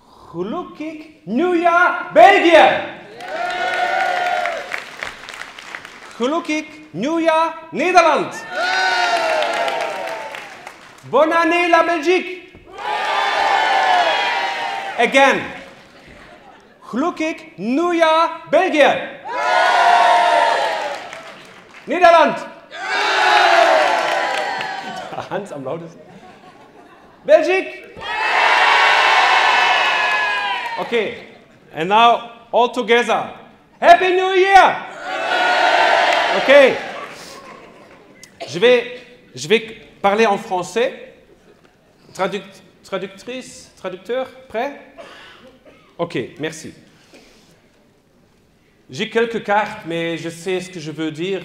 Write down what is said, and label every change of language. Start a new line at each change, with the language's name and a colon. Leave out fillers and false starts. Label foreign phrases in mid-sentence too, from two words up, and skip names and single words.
Dutch: Gelukkig Nieuwjaar België! Gelukkig Nieuwjaar Nederland!
French: Bonne année la Belgique!
English: Again.
Dutch: Gelukkig Nieuwjaar België!
German: Nederland! Hans am lautesten.
French: Belgique!
English: Okay, and now all together. Happy New Year! Okay.
French: Je vais parler en français. Traductrice, traducteur, prêt? Ok, merci. J'ai quelques cartes, mais je sais ce que je veux dire.